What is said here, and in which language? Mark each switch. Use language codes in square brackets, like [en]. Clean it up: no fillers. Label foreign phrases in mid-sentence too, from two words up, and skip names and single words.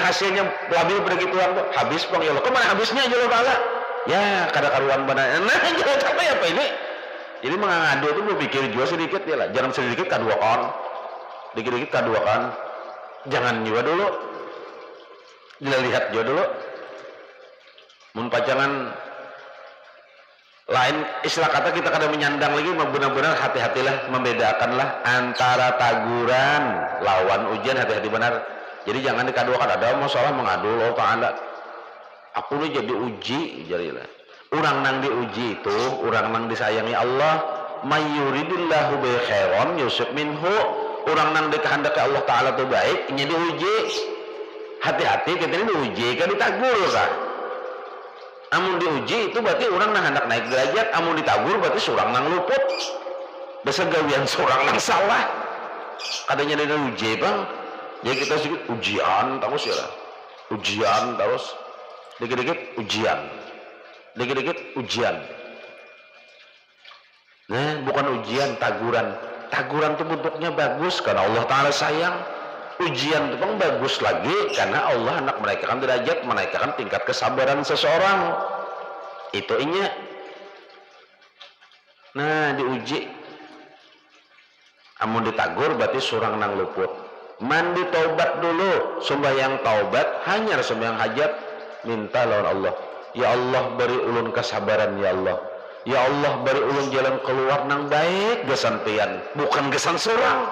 [bjn] hasilnya labil begituan tuh habis bang ya Allah kemana habisnya aja Allah Ta'ala ya kada karuan benar nah jangan sampai apa ini jadi mengadu itu berpikir juga sedikit ya lah jangan sedikit kaduakan dikit-dikit kaduakan jangan juga dulu Dilihat jo dulu mun pajangan lain istilah kata kita kada menyandang lagi, benar-benar hati-hatilah, membedakanlah antara taguran lawan ujian, hati-hati benar. Jadi jangan dikaduakan ada masalah mengadu Allah Ta'ala aku ini jadi uji, jadilah orang nang diuji itu orang nang disayangi Allah. [ar] من يرد الله به خيرا يصب منه, [bjn] orang nang dikehendaki Allah Ta'ala itu baik ini diuji. Hati-hati kita ini diuji kan ditagur kan. Amun diuji itu berarti orang nang hendak naik derajat, amun ditagur berarti surang nang luput. Besa gawian surang nang salah. Kadanya diuji bang. Jadi kita sedikit ujian terus ya lah. Ujian terus. Dikit-dikit ujian. Dikit-dikit ujian. Nah, bukan ujian, taguran. Taguran itu bentuknya bagus karena Allah Ta'ala sayang. Ujian itu pun bagus lagi karena Allah hendak menaikkan derajat, menaikkan tingkat kesabaran seseorang. Itu inya. Nah, diuji. Amun ditagur berarti surang nang luput. Mandi taubat dulu, sembahyang taubat, hanya sembahyang hajat, minta lawan Allah. Ya Allah beri ulun kesabaran ya Allah. Ya Allah beri ulun jalan keluar nang baik gesan pian, bukan gesan surang.